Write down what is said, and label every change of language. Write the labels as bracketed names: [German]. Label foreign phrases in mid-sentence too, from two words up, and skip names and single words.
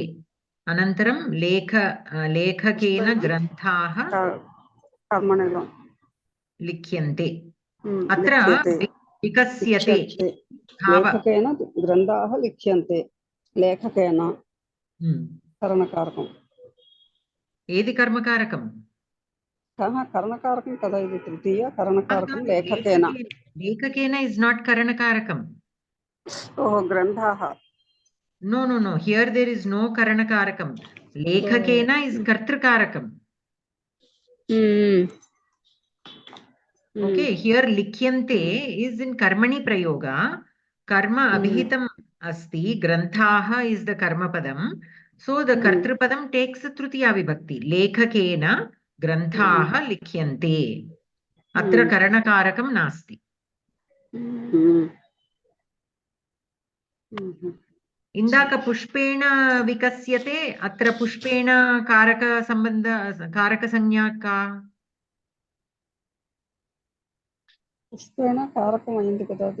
[Sanskrit] अनन्तरं लेखकेन ग्रन्थाः कर्मणि लिख्यन्ते. अत्र विकस्यते लेखकेन ग्रन्थाः लिख्यन्ते. लेखकेन करणकारकम्. [Telugu] ఏది కర్మకారకం? కరణకారకం కదా ఇది. తృతీయ కరణకారకం లేఖకేన. లేఖకేన ఇస్ నాట్ కరణకారకం. గ్రంథాః. [English] No, no, no. Here there is no karanakarakam. Lekhakena is kartrikarakam. Okay, here likhyante is in [Sanskrit] कर्मणि प्रयोग. कर्म अभिहितम् अस्ति. [English] Granthaha is the karma padam. So the kartripadam takes [Sanskrit] तृतीया विभक्ति. लेखकेन ग्रन्थाः लिख्यन्ते. अत्र करणकारकम् नास्ति. [Telugu] ఇందాక [Sanskrit] పుష్పేణ వికస్యతే, అత్ర పుష్పేణ కారక సంజ్ఞా కా? [Telugu] పుష్పేణ కారకం అయింది కదా అది.